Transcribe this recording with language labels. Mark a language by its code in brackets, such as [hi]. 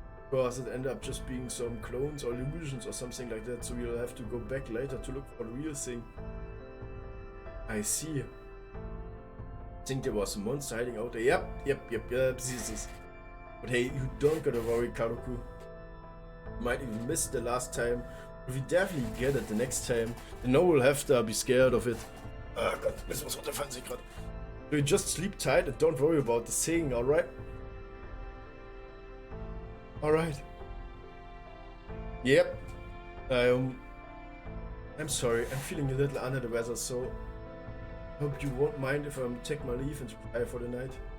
[en] Because it ended up just being some clones or illusions or something like that, so we'll have to go back later to look for the real thing. I see. I think there was a monster hiding out there. Yep, this is. But hey, you don't gotta worry, Kadoku. You might even miss the last time, but we definitely get it the next time. And no one will have to be scared of it. [de] Oh Gott, müssen wir uns runterfahren, sehe ich gerade. [en] So you just sleep tight and don't worry about the saying, alright? Alright. Yep. I'm sorry, I'm feeling a little under the weather, so hope you won't mind if I take my leave and retire for the night.